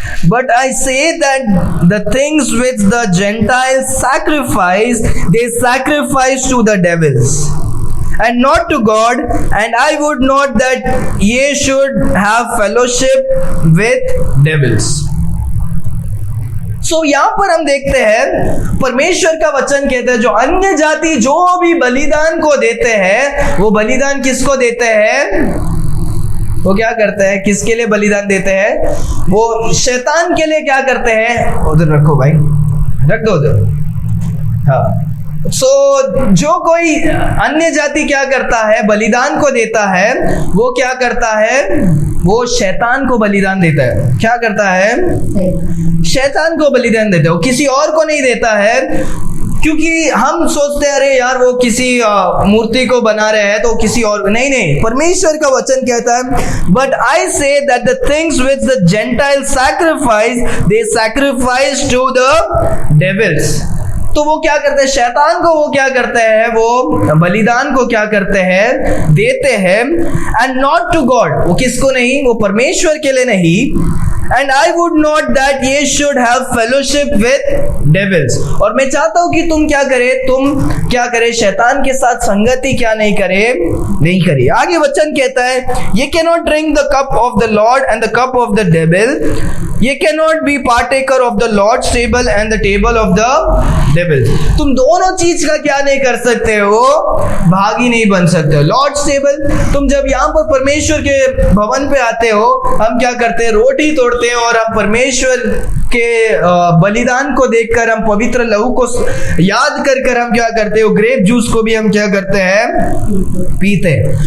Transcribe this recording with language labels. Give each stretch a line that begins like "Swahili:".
English: But I say that the things which the Gentiles sacrifice, they sacrifice to the devils, and not to God. And I would not that ye should have fellowship with devils.
Hindi: So यहाँ पर हम देखते हैं, परमेश्वर का वचन कहता है, जो अन्य जाति जो भी बलिदान को देते हैं, वो बलिदान किसको देते हैं, वो क्या करते हैं, किसके लिए बलिदान देते हैं, वो शैतान के लिए क्या करते हैं। उधर रखो भाई, रख दो उधर। हाँ, जो कोई अन्य जाति क्या करता है, बलिदान को देता है, वो क्या करता है, वो शैतान को बलिदान देता है। क्या करता है, शैतान को बलिदान देता है, वो किसी और को नहीं देता है। क्योंकि हम सोचते हैं अरे यार वो किसी मूर्ति को बना रहे हैं तो किसी और, नहीं, परमेश्वर का वचन कहता है,
English: But I say that the things which the gentile sacrifice, they sacrifice to the devils.
Hindi: तो वो क्या करते हैं, शैतान को वो क्या करते हैं, वो बलिदान को क्या करते हैं, देते हैं,
English: and not to God,
Hindi: वो किसको नहीं, वो परमेश्वर के लिए नहीं।
English: And I would not that ye should have fellowship with devils।
Hindi: और मैं चाहता हूं कि तुम क्या करे, शैतान के साथ संगति क्या नहीं करे। आगे वचन कहता है,
English: Ye cannot drink the cup of the Lord and the cup of the devil, ye cannot be partaker of the Lord's table and the table of the devil।
Hindi: तुम दोनों चीज का क्या नहीं कर सकते हो, भागी नहीं बन सकते हो। लॉर्ड्स टेबल, तुम जब यहाँ पर परमेश्वर के भवन पे आते हो, हम क्या करते हैं, रोटी तोड़ते हैं और हम परमेश्वर के बलिदान को देखकर, हम पवित्र लहू को याद कर हम क्या करते हो, ग्रेप जूस को भी हम क्या करते हैं, पीते हैं।